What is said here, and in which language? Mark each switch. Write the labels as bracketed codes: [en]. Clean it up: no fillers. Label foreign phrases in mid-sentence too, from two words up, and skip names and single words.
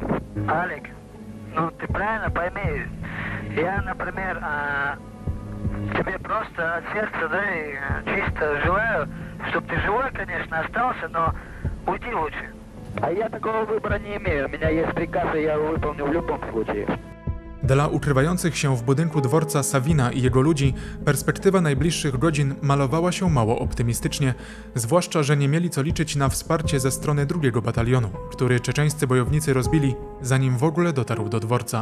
[ru] Алик, ну ты правильно пойми, я, например, тебе просто от сердца, да, и чисто желаю, чтобы ты живой, конечно, остался, но уйди лучше. А я такого выбора не имею. У меня есть приказ, и я его выполню в любом случае. [pl] Dla ukrywających się w budynku dworca Sawina i jego ludzi perspektywa najbliższych godzin malowała się mało optymistycznie, zwłaszcza, że nie mieli co liczyć na wsparcie ze strony 2. batalionu, który czeczeńscy bojownicy rozbili, zanim w ogóle dotarł do dworca.